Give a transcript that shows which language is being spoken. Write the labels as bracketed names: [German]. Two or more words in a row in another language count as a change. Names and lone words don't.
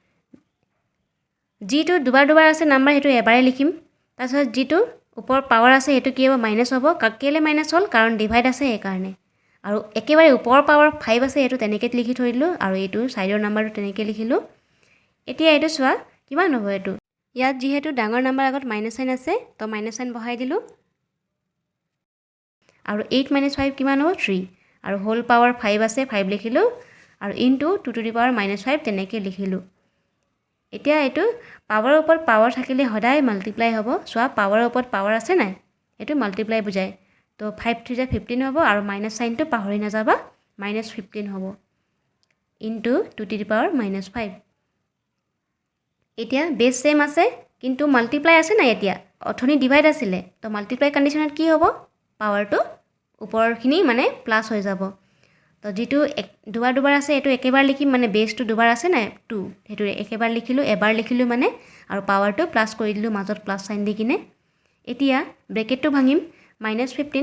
[Assamese] যিটো দুবাৰ দুবাৰ আছে নাম্বাৰ সেইটো এবাৰে লিখিম তাৰপিছত যিটো ওপৰত পাৱাৰ আছে সেইটো কি হ'ব মাইনাছ হ'ব কেলৈ মাইনাছ হ'ল কাৰণ ডিভাইড আছে সেইকাৰণে আৰু একেবাৰে ওপৰৰ পাৱাৰ 5 আছে এইটো তেনেকৈ লিখি থৈ দিলোঁ আৰু এইটো ছাইডৰ নাম্বাৰটো তেনেকৈ লিখিলোঁ এতিয়া এইটো চোৱা কিমান হ'ব এইটো ইয়াত যিহেতু ডাঙৰ নাম্বাৰ আগত [English] minus sign [Assamese] আছে তো [English] minus sign [Assamese] বহাই দিলোঁ আৰু 8 - 5 কিমান হ'ব 3 আৰু হোল পাৱাৰ 5 আছে 5 লিখিলোঁ আৰু ইনটু 2 [English] to the power [Assamese] -5 তেনেকৈ লিখিলোঁ এতিয়া এইটো পাৱাৰৰ ওপৰত পাৱাৰ থাকিলে সদায় মাল্টিপ্লাই হ'ব চোৱা পাৱাৰৰ ওপৰত পাৱাৰ আছে নাই এইটো মাল্টিপ্লাই বুজায় তো 5 3 = 15 হ'ব আৰু মাইনাছ চাইনটো পাহৰি নাযাবা -15 হ'ব ইনটু 2 [English] to the power [Assamese] -5 এতিয়া [English] base same [Assamese] আছে কিন্তু মাল্টিপ্লাই আছে নাই এতিয়া অথনি ডিভাইড আছিলে তো [English] multiply condition [Assamese] কি হ'ব পাৱাৰটো ওপৰখিনি মানে প্লাছ হৈ যাব তো যিটো দুবাৰ দুবাৰ আছে এইটো একেবাৰ লিখিম মানে বেছটো দুবাৰ আছে নাই 2 সেইটো একেবাৰ লিখিলোঁ এবাৰ লিখিলোঁ মানে আৰু পাৱাৰটো প্লাছ কৰি দিলোঁ মাজত [English] plus sign [Assamese] দি কিনে এতিয়া ব্ৰেকেটটো ভাঙিম -15